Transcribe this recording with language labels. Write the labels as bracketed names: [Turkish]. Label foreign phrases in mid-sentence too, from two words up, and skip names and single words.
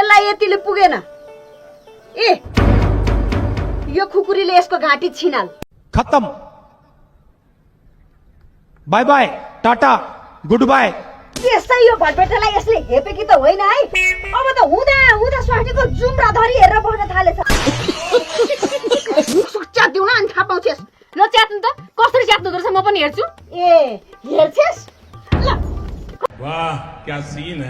[Nepali] यतिले पुगेन ए यो खुकुरीले यसको घाँटी छिनाल [English] खत्म bye bye tata good bye [Nepali] त्यसै यो भटभटेलाई यसले हेपेकी त होइन है अब त हुँदा हुँदा स्वास्नीको जुम्रा धरी हेरेर बस्न थालेछ मुख च्यातिउन अनि थाहा पाउँछस् ल च्यात्नु त कसरी च्यात्नु रहेछ म पनि हेर्छु ए हेर्छस् ल [Hindi] वाह क्या सीन है